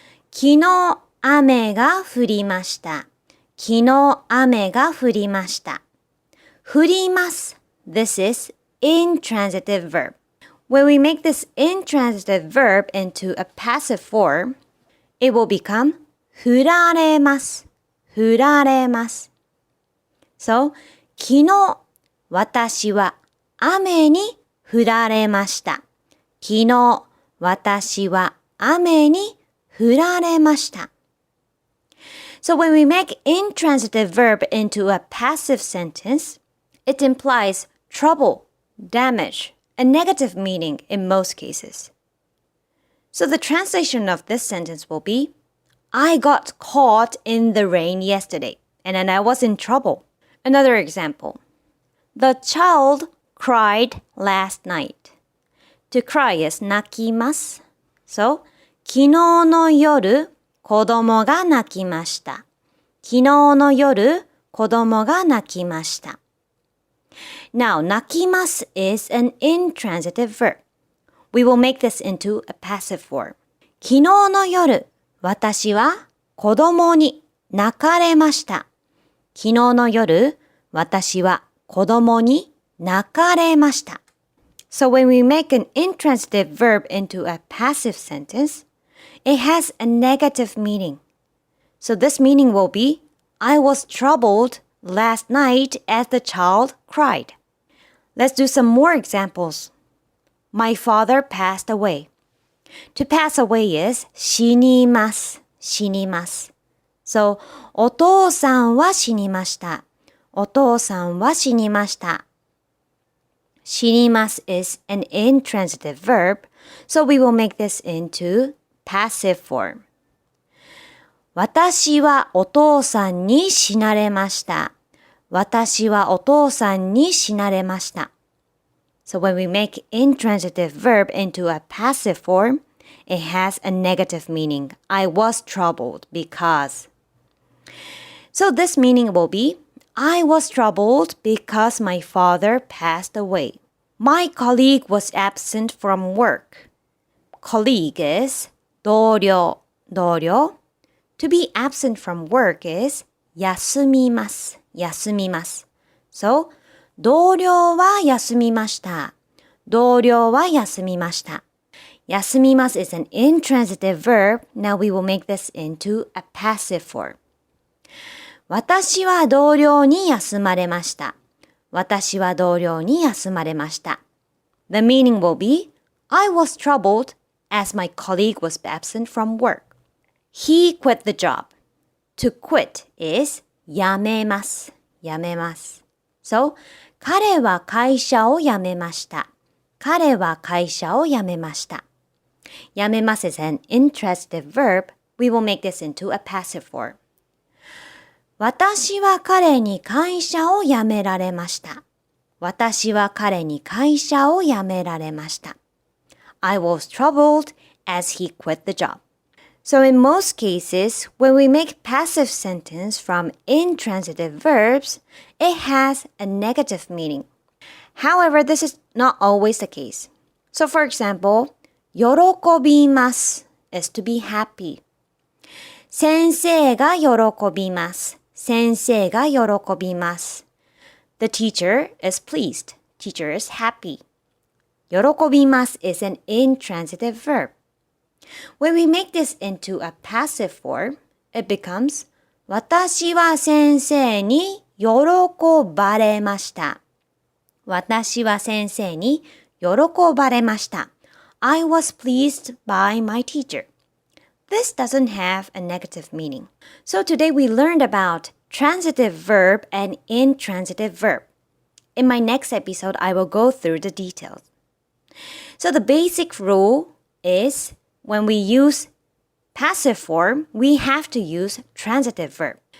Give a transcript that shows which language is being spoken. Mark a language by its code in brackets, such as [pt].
[ja] 昨日雨が降りました。昨日雨が降りました。降ります。 [en] This is intransitive verb. When we make this intransitive verb into a passive form, it will become 降られます。 [ja] 降られます。 So, 昨日私は雨に降られました。昨日私は雨に降られました。 [en] So when we make intransitive verb into a passive sentence, it implies trouble, damage, a negative meaning in most cases. So the translation of this sentence will be, I got caught in the rain yesterday, and then I was in trouble. Another example. The child cried last night. To cry is 泣きます。 [ja] So, 昨日の夜、子供が泣きました。昨日の夜、子供が泣きました。 [en] Now, 泣きます is an intransitive verb. We will make this into a passive form. [ja] 昨日の夜、私は子供に泣かれました。昨日の夜、私は子供に泣かれました。 [en] So when we make an intransitive verb into a passive sentence, it has a negative meaning. So this meaning will be, I was troubled last night as the child cried. Let's do some more examples. My father passed away. To pass away is 死にます。 [ja] 死にます。 So, お父さんは死にました。お父さんは死にました。 [en] 死にます is an intransitive verb, so we will make this into passive form. [ja] 私はお父さんに死なれました。私はお父さんに死なれました。 [en] So when we make intransitive verb into a passive form, it has a negative meaning. I was troubled because. So this meaning will be, I was troubled because my father passed away. My colleague was absent from work. Colleague is 同僚。 [ja] 同僚。 [en] To be absent from work is 休みます。 [ja] 休みます。 So, 同僚は休みました。同僚は休みました。 [en] 休みます is an intransitive verb. Now we will make this into a passive form. [ja] 私は同僚に休まれました。私は同僚に休まれました。 [en] The meaning will be, I was troubled as my colleague was absent from work. He quit the job. To quit is 辞めます。 [ja] 辞めます。 So, 彼は会社を辞めました。彼は会社を辞めました。 [en] 辞めます is an intransitive verb. We will make this into a passive form. [ja] 私は彼に会社を辞められました。私は彼に会社を辞められました。 [en] I was troubled as he quit the job. So in most cases, when we make passive sentence from intransitive verbs, it has a negative meaning. However, this is not always the case. So for example, 喜びます is to be happy. [ja] 先生が喜びます。先生が喜びます。 [en] The teacher is pleased. Teacher is happy. 喜びます is an intransitive verb. When we make this into a passive form, it becomes [ja] 私は先生に喜ばれました。私は先生に喜ばれました。 [en] I was pleased by my teacher. This doesn't have a negative meaning. So today we learned about transitive verb and intransitive verb. In my next episode, I will go through the details. So the basic rule is when we use passive form, we have to use transitive verb.